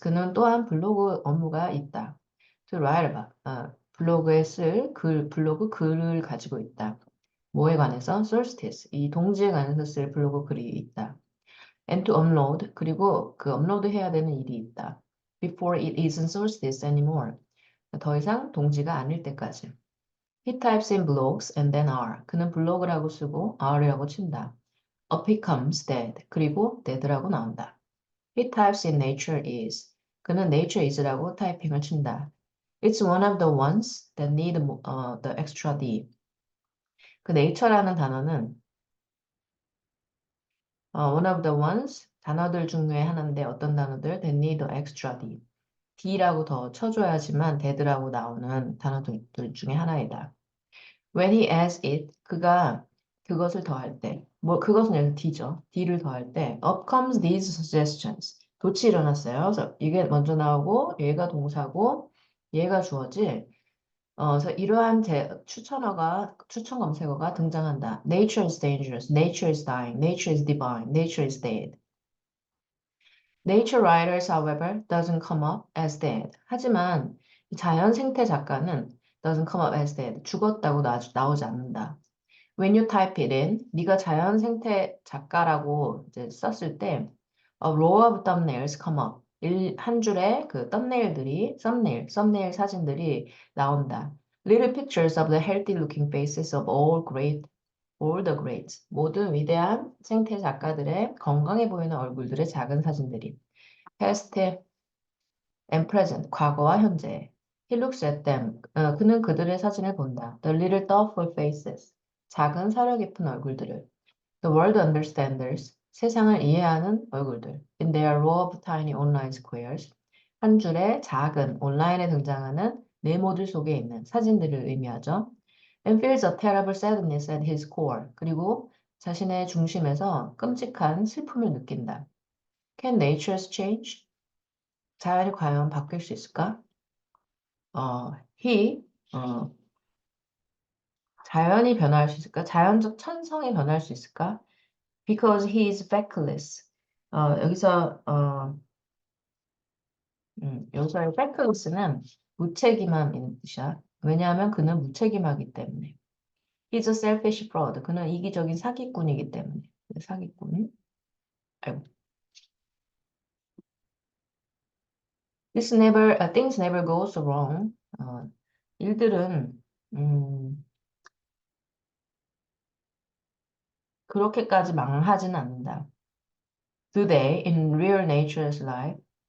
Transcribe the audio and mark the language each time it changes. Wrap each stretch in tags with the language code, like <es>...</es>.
<ko>그는 또한 블로그 업무가 있다.</ko> <en>To write about.</en> <ko>블로그에 쓸 블로그 글을 가지고 있다. 뭐에 관해서? Solstice. 이 동지에 관해서 쓸 블로그 글이 있다.</ko> <en>And to upload.</en> <ko>그리고 그 업로드 해야 되는 일이 있다.</ko> <en>Before it isn't solstice anymore.</en> <ko>더 이상 동지가 아닐 때까지.</ko> <en>He types in blogs and then R.</en> <ko>그는 블로그라고 쓰고 R이라고 친다.</ko> <en>Up he comes dead.</en> <ko>그리고 dead라고 나온다.</ko> <en>He types in nature is.</en> <ko>그는</ko> <en>nature is</en> <ko>라고 타이핑을 친다.</ko> <en>It's one of the ones that need the extra D.</en> <ko>그 nature라는 단어는</ko> <en>one of the ones</en> <ko>단어들 중에 하나인데 어떤 단어들</ko> <en>that need the extra D.</en> <ko>D라고 더 쳐줘야지만 dead라고 나오는 단어들 중에 하나이다.</ko> <en>When he adds it,</en> <ko>그가 그것을 더할 때, 그것은 여기 D죠. D를 더할 때,</ko> <en>up comes these suggestions.</en> <ko>돛이 일어났어요. 그래서 이게 먼저 나오고, 얘가 동사고, 얘가 주어지. 그래서 이러한 추천 검색어가 등장한다.</ko> <en>Nature is dangerous. Nature is dying. Nature is divine. Nature is dead. Nature writers, however, doesn't come up as dead.</en> <ko>하지만 자연 생태 작가는</ko> <en>doesn't come up as dead.</en> <ko>죽었다고 나오지 않는다.</ko> <en>When you type it in,</en> <ko>네가 자연 생태 작가라고 이제 썼을 때</ko> <en>a row of thumbnails come up.</en> <ko>한 줄의 그 썸네일 사진들이 나온다.</ko> <en>Little pictures of the healthy looking faces of all great all the greats.</en> <ko>모든 위대한 생태 작가들의 건강해 보이는 얼굴들의 작은 사진들이.</ko> <en>past and present.</en> <ko>과거와 현재.</ko> <en>He looks at them.</en> <ko>그는 그들의 사진을 본다.</ko> <en>The little thoughtful faces.</en> <ko>작은 사려 깊은 얼굴들을.</ko> <en>The world understanders.</en> <ko>세상을 이해하는 얼굴들.</ko> <en>In their row of tiny online squares.</en> <ko>한 줄의 작은 온라인에 등장하는 네모들 속에 있는 사진들을 의미하죠.</ko> <en>And feels a terrible sadness at his core.</en> <ko>그리고 자신의 중심에서 끔찍한 슬픔을 느낀다.</ko> <en>Can natures change?</en> <ko>자연이 과연 바뀔 수 있을까? he, 어, 자연이 변화할 수 있을까? 자연적 천성이 변할 수 있을까?</ko> <en>Because he is feckless.</en> <ko>여기서, 여기서의 feckless는 무책임함인 뜻이야. 왜냐하면 그는 무책임하기 때문에.</ko> <en>He's a selfish fraud.</en> <ko>그는 이기적인 사기꾼이기 때문에. 사기꾼. 아이고.</ko> <en>Things never goes wrong.</en> <ko>일들은 그렇게까지 망하진 않는다.</ko> <en>Do they in real nature's life?</en>